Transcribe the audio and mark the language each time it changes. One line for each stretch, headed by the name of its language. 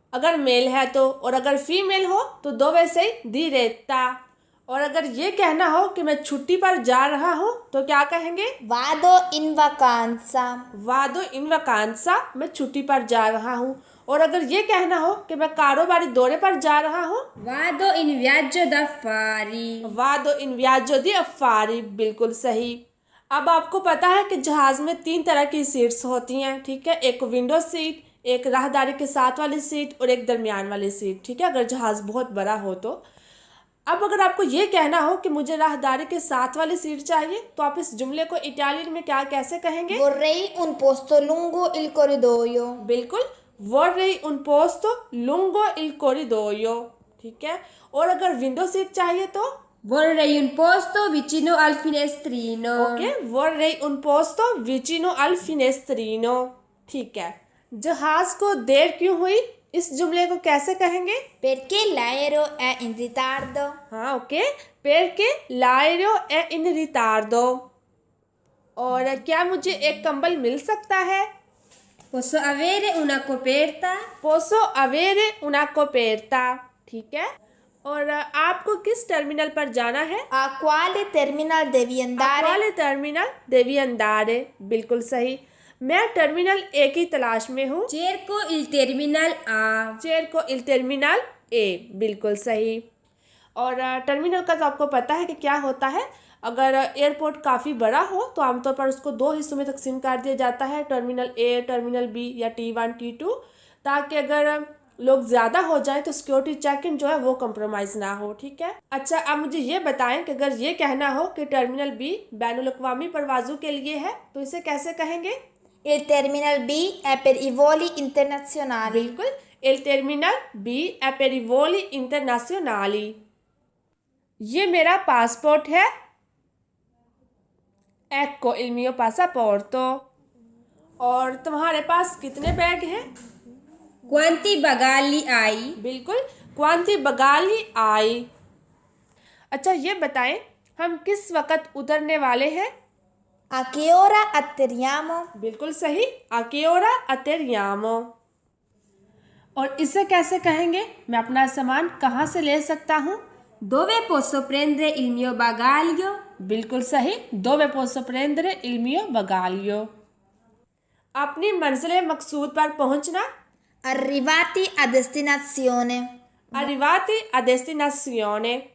Hindi: अगर मेल है तो, और अगर फीमेल हो तो
Italian: दोवे सही दी रेता।
Hindi: और अगर ये कहना हो कि मैं छुट्टी पर जा रहा हूँ, तो क्या कहेंगे?
Italian: Vado in vacanza. वादो इन वकांसा,
Hindi: मैं छुट्टी पर जा रहा हूँ। और अगर ये कहना हो कि मैं कारोबारी दौरे पर जा रहा हूँ,
Italian: Vado in viaggio d'affari. वादो इन वियाजो दी अफारी।
Hindi: बिल्कुल सही। अब आपको पता है कि जहाज़ में 3 तरह की सीट्स होती हैं। ठीक है। एक विंडो सीट, एक राहदारी के साथ वाली सीट और एक दरमियान वाली सीट। ठीक है, अगर जहाज़ बहुत बड़ा हो तो। अब अगर आपको ये कहना हो कि मुझे राहदारी के साथ वाली सीट चाहिए, तो आप इस जुमले को इटालियन में क्या कैसे कहेंगे?
Italian: Vorrei un posto lungo il corridoio.
Hindi: बिल्कुल,
Italian: vorrei un posto lungo il corridoio।
Hindi: ठीक है। और अगर विंडो सीट चाहिए तो?
Italian: Vorrei un posto vicino al finestrino. ओके, vorrei un posto vicino al finestrino।
Hindi: ठीक है। जहाज़ को देर क्यों हुई, इस जुमले को कैसे कहेंगे?
Italian: Perché l'aereo è in ritardo?
Hindi: हाँ, okay,
Italian: perché l'aereo è in ritardo।
Hindi: और क्या मुझे एक कंबल मिल सकता है?
Italian: Posso avere una coperta? पोसो अवेरे उना कोपेरता।
Hindi: ठीक है। और आपको किस टर्मिनल पर जाना है?
Italian: A quale terminal devi andare? वाले टर्मिनल देवी अंदारे।
Hindi: बिल्कुल सही। मैं टर्मिनल ए की तलाश में हूँ।
Italian: Cerco il terminal A. चेयर को इल टर्मिनल ए।
Hindi: बिल्कुल सही। और टर्मिनल का तो आपको पता है कि क्या होता है। अगर एयरपोर्ट काफ़ी बड़ा हो तो आमतौर पर उसको दो हिस्सों में तकसीम कर दिया जाता है, टर्मिनल ए, टर्मिनल बी या T1 T2, ताकि अगर लोग ज़्यादा हो जाए तो सिक्योरिटी चेक इन जो है वो कंप्रोमाइज़ ना हो। ठीक है। अच्छा, अब मुझे ये बताएं कि अगर ये कहना हो कि टर्मिनल बी बैनुल अक़वामी परवाज़ों के लिए है तो इसे कैसे कहेंगे?
Italian: Il terminal B è per i voli internazionali.
Hindi: बिल्कुल,
Italian: il terminal B è per i voli internazionali।
Hindi: ये मेरा पासपोर्ट है।
Italian: Ecco il mio passaporto।
Hindi: और तुम्हारे पास कितने बैग हैं?
Italian: Quanti bagagli hai?
Hindi: बिल्कुल,
Italian: quanti bagagli hai।
Hindi: अच्छा, ये बताएं हम किस वक़्त उतरने वाले हैं?
Italian: A che ora atterriamo?
Hindi: बिल्कुल सही,
Italian: a che ora atterriamo।
Hindi: और इसे कैसे कहेंगे? मैं अपना सामान कहाँ से ले सकता हूँ?
Italian: Dove posso prendere il mio bagaglio?
Hindi: बिल्कुल सही,
Italian: dove posso prendere il mio bagaglio।
Hindi: अपनी मंजिल मकसूद पर पहुंचना।
Italian: Arrivati a destinazione. arrivati a destinazione।